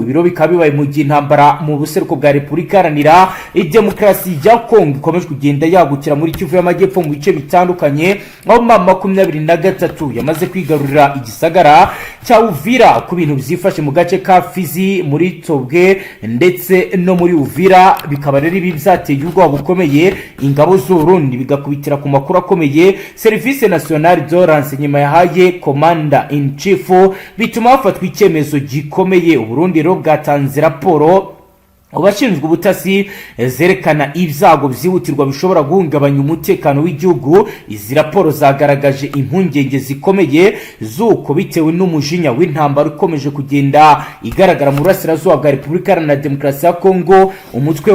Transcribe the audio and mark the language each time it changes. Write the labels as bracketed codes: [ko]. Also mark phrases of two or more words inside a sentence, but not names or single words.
[rw] Ibiro bikaba bibaye mu gihe intambara mu buseruko bwa Repubulika Iharanira Demokarasi ya Kongo ikomeje kugenda yagukira muri Kivu y'Amajyepfo mu bice bitandukanye, aho M23 yamaze kwigarurira igisagara cya Uvira ku bintu byifashe mu gace ka Fizi, muri Tobwe ndetse no muri Uvira. Bikaba rero ibi byateye ubwoba bukomeye ingabo z'u Burundi, bigakubitira ku makuru akomeye Service Nationale de Renseignement yahaye [en] Commander in Chief, [rw] bituma hafatwa icyemezo gikomeye. U Burundi rero bwatanze raporo abashinzwe ubutasi zerekana ibyago byihutirwa bishobora guhungabanya umutekano w'igihugu. Izi raporo zagaragaje impungenge zikomeye zuko bitewe n'umujinya w'intambara ukomeje kugenda igaragara mu burasirazuba bwa Repubulika Iharanira Demokarasi ya Kongo, umutwe